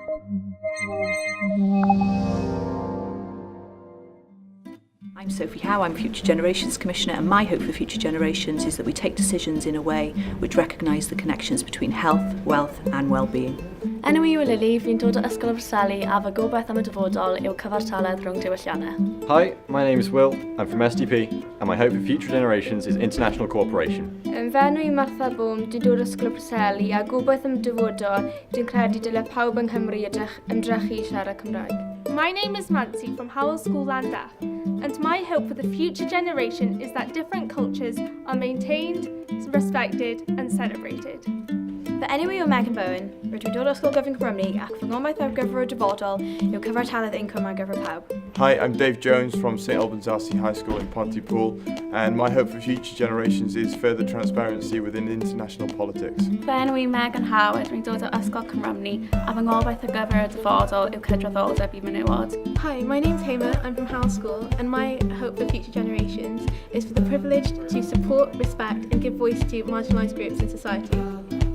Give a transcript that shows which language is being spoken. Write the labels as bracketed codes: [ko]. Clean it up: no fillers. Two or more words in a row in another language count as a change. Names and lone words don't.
[en] I'm Sophie Howe, I'm Future Generations Commissioner, and my hope for future generations is that we take decisions in a way which recognise the connections between health, wealth and well-being. [cy] Enw i yw Lily, fi'n dod o Ysgol y Preseli a fy gobeith am y dyfodol yw cyfartaledd rhwng diwylliannau. [en] Hi, my name is Will, I'm from SDP, and my hope for future generations is international cooperation. [cy] Yn fenw i Martha Boom, dwi'n dod o Ysgol y Preseli a gobeith am dyfodol, dwi'n credu dylai pawb yng Nghymru ymdrechu i siarad Cymraeg. [en] My name is Nancy from Howell School Llandaff, and my hope for the future generation is that different cultures are maintained, respected and celebrated. [cy] Fy enw i yw Megan Bowen, rydw i'n dod o Ysgol Gyfun Cymru ac fy ngobaith ar gyfer y dyfodol yw cyfartaledd incwm ar gyfer pawb. [en] Hi, I'm Dave Jones from St Albans Arcee High School in Pontypool, and my hope for future generations is further transparency within international politics. [cy] Fy enw i Megan Howard, rwy'n dod o Ysgol Cymru a fy ngobaith ar gyfer y dyfodol yw cydraddoldeb i menywod. [en] Hi, my name's Hamer, I'm from Howell School, and my hope for future generations is for the privileged to support, respect and give voice to marginalised groups in society.